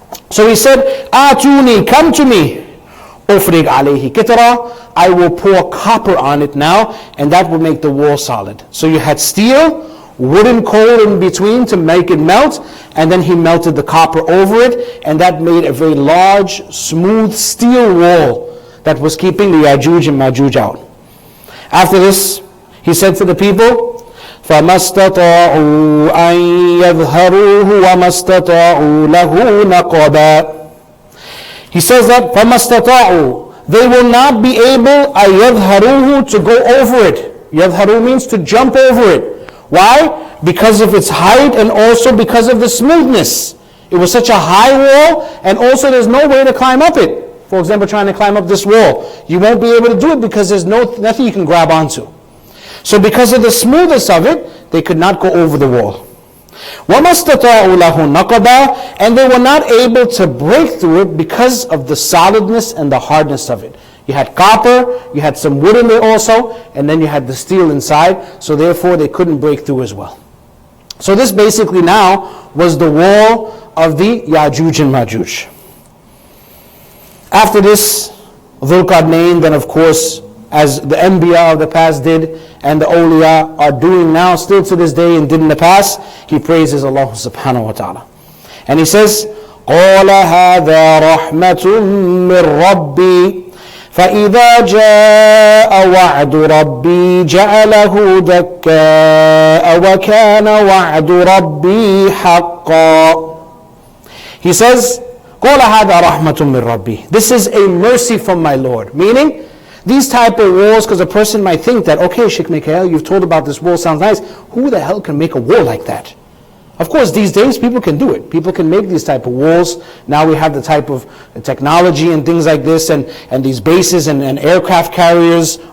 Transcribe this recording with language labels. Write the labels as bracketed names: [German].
[English] So he said, Atuni, come to me. [Arabic] Ufrig alayhi kitra, [English] I will pour copper on it now, and that will make the wall solid. So you had steel, wooden coal in between to make it melt, and then he melted the copper over it, and that made a very large, smooth steel wall that was keeping the Ya'juj and Ma'juj out. After this, he said to the people, [Arabic] فَمَا اسْتَطَاعُوا أَن يَظْهَرُوهُ وَمَا اسْتَطَاعُوا لَهُ نَقَبًا. [English] He says that [Arabic] فَمَا اسْتَطَاعُوا, [English] they will not be able [Arabic] أَن يَظْهَرُوهُ, [English] to go over it. يَظْهَرُوا means to jump over it. Why? Because of its height, and also because of the smoothness. It was such a high wall, and also there's no way to climb up it. For example, trying to climb up this wall, you won't be able to do it because there's nothing you can grab onto. So because of the smoothness of it, they could not go over the wall. [Arabic] وَمَا اسْتَطَاعُوا لَهُ نَقَبًا, [English] and they were not able to break through it because of the solidness and the hardness of it. You had copper, you had some wood in there also, and then you had the steel inside, so therefore they couldn't break through as well. So this basically now was the wall of the Ya'juj and Ma'juj. After this, Dhul Qarnayn, then of course, as the Anbiya of the past did, and the Awliya are doing now, still to this day and did in the past, he praises Allah subhanahu wa ta'ala. And he says, [Arabic] قَالَ هَذَا رَحْمَةٌ مِّن رَّبِّي فَإِذَا جَاءَ وَعْدُ رَبِّي جَعَلَهُ دَكَّاءَ وَكَانَ وَعْدُ رَبِّي حَقًّا. [English] He says, [Arabic] قَالَ هَذَا رَحْمَةٌ مِّن رَّبِّي, [English] this is a mercy from my Lord. Meaning, these type of walls, because a person might think that, okay, Sheikh Mikaeel, you've told about this wall, sounds nice. Who the hell can make a wall like that? Of course, these days people can do it. People can make these type of walls. Now we have the type of technology and things like this, and these bases and aircraft carriers.